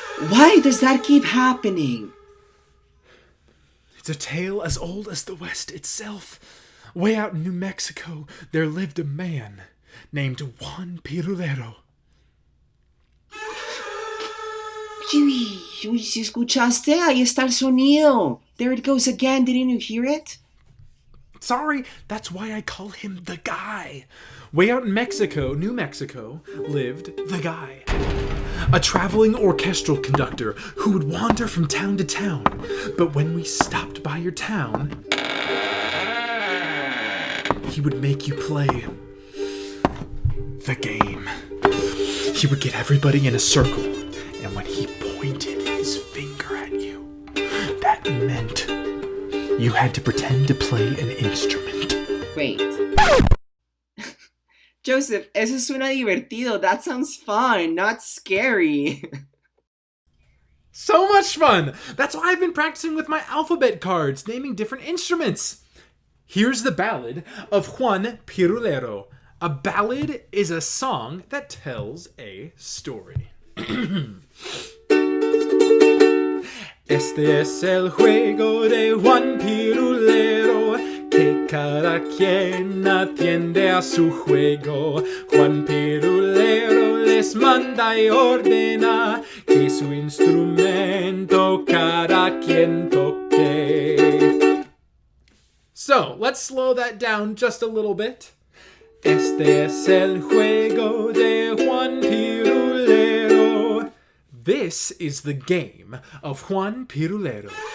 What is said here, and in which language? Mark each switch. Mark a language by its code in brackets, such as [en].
[en] Why does that keep happening? It's a tale as old as the West itself. Way out in New Mexico, there lived a man named Juan Pirulero. [es] Uy, si escuchaste, ahí está el sonido. [en] There it goes again. Didn't you hear it? Sorry, that's why I call him the guy. Way out in Mexico, New Mexico, lived the guy. A traveling orchestral conductor who would wander from town to town. But when we stopped by your town, he would make you play the game. He would get everybody in a circle, and when he pointed his finger at you, that meant you had to pretend to play an instrument. Wait. [es] Joseph, eso suena divertido. [en] That sounds fun, not scary. So much fun! That's why I've been practicing with my alphabet cards, naming different instruments. Here's the ballad of Juan Pirulero. A ballad is a song that tells a story. [es] Este es el juego de Juan Pirulero, que cada quien atiende a su juego. Juan Pirulero les manda y ordena que su instrumento cada quien toque. [en] So, let's slow that down just a little bit. [es] Este es el juego de Juan Pirulero. [en] This is the game of Juan Pirulero.